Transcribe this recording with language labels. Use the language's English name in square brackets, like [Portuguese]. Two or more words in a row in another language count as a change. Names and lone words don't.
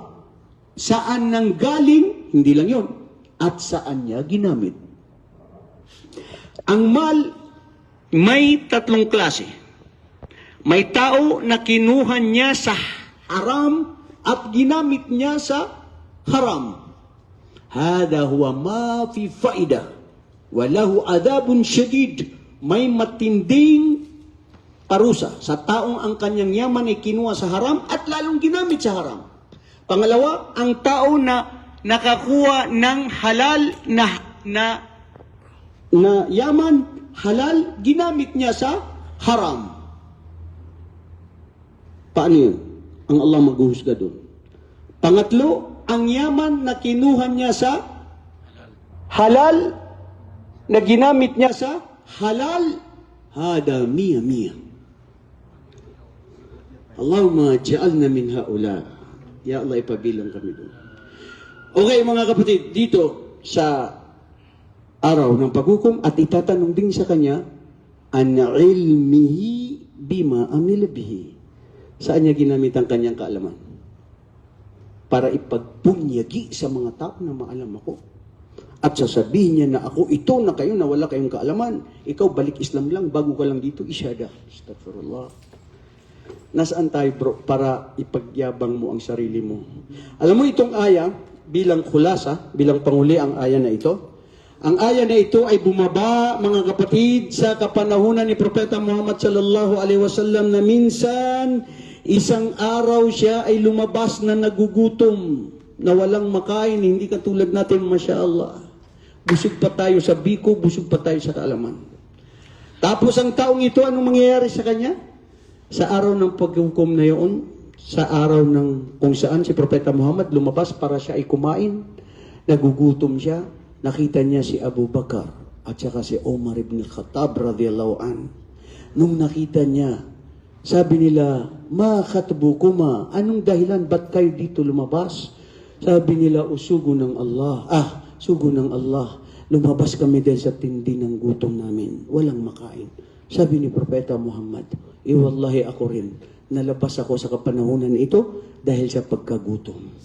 [Filipino] Saan nang galing? Hindi lang yon. At saan niya ginamit? Ang mal, may 3 klase. May tao na kinuha niya sa haram at ginamit niya sa haram. [Arabic] هذا هو ما في فائدة وله عذاب شديد. [Filipino] May matinding parusa sa taong ang kanyang yaman ay kinuha sa haram at lalong ginamit sa haram. Pangalawa, ang tao na nakakuha ng halal na yaman, halal, ginamit niya sa haram. Paano yun? Ang Allah maghuhusga doon. Pangatlo, ang yaman na kinuha niya sa halal, na ginamit niya sa halal, hada miya. [Arabic] اللهم اجعلنا من هؤلاء. يا الله, [Filipino] ipabilang kami doon. Okay, mga kapatid, dito sa araw ng paghukom at itatanong din sa kanya [Arabic] عن علمه بما عمل به. [Filipino] Saan niya ginamit ang kanyang kaalaman? Para ipagbunyagi sa mga tao na maalam ako. At sasabihin niya na ako, ito na kayo na wala kayong kaalaman. Ikaw, balik Islam lang, bago ka lang dito, isyada. Astaghfirullah. Nasaan tayo, bro, para ipagyabang mo ang sarili mo? Alam mo itong aya, bilang khulasa, bilang panguli ang aya na ito. Ang aya na ito ay bumaba, mga kapatid, sa kapanahunan ni Propeta Muhammad [Arabic] صلى الله عليه وسلم [Filipino] na minsan, isang araw siya ay lumabas na nagugutom, na walang makain, hindi katulad natin, [Arabic] ما شاء الله. [Filipino] Busog pa tayo sa biko, busog pa tayo sa kaalaman. Tapos ang taong ito, anong mangyayari sa kanya? Sa araw ng paghukom na yun, sa araw ng kung saan si Propeta Muhammad lumabas para siya ay kumain, nagugutom siya, nakita niya si Abu Bakar at saka si Omar ibn Khattab [Arabic] رضي الله عن. [Filipino] Nung nakita niya, sabi nila, [Arabic] ما خطبكما, [Filipino] anong dahilan, ba't kayo dito lumabas? Sabi nila, sugo ng Allah, lumabas kami dahil sa tindi ng gutom namin, walang makain. Sabi ni Propeta Muhammad, wallahi ako rin, nalabas ako sa kapanahunan ito dahil sa pagkagutom.